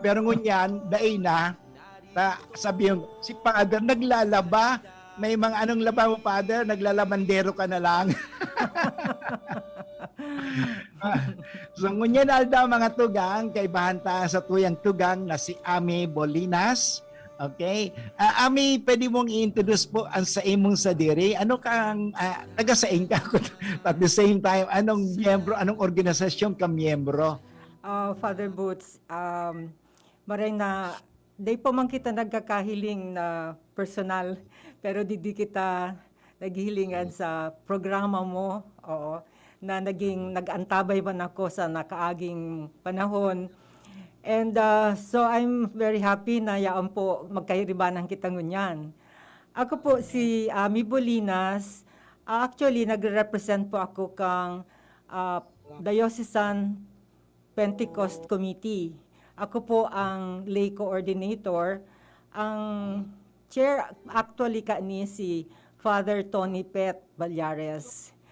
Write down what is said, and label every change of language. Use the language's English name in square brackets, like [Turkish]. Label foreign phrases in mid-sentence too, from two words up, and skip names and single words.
[Bikol] Pero ngunyan, daay na, sabi yung, si Father naglalaba, may mga anong laba mo, Father, naglalabandero ka na lang. So ngunyan alda mga tugang, kaibahan ta sa tuyang tugang na si Ami Bolinas. Okay? Ami, pwede mong i-introduce po ang sa imong sadiri. Ano kang taga-saing ka? [English] At the same time, [Bikol] anong miyembro, anong organisasyon ka miyembro? Father Boots, maray na, di po man kita nagkakahiling na personal, pero di kita naghihilingan sa programa mo, oo, na nag-antabay man ako sa nakaaging panahon. [English] And so I'm very happy [Bikol] na yaan po magkairibanan kita ngunyan. Ako po si Ami Bolinas. Actually, nagre-represent po ako kang Diocesan Pentecost Committee. Ako po ang [English] lay coordinator. [Bikol] Ang chair actually ni si Father Tony Pet Balyares.